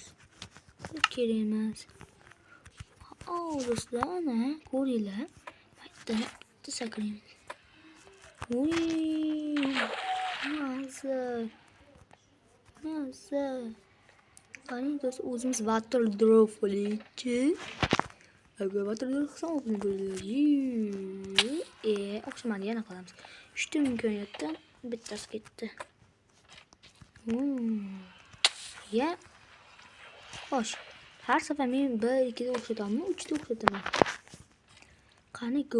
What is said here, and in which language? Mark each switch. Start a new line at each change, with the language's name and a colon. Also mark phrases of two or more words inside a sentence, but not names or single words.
Uzbek: Kerak emas. Do'stlar, ana ko'ringlar. Bitta sakraymiz. Mazza. Qani do'stlar, o'zimiz
English: water drop
Uzbek: bo'laychi. Agar
English: water drop
Uzbek: qilsam o'zim bo'laydi. O'xshamadi, yana qilamiz. 3 ta imkoniyatdan bittasi ketdi. Ya. Xo'sh. Har safar men 1 2 da o'xshataman, 3 da o'xshataman. Qani go.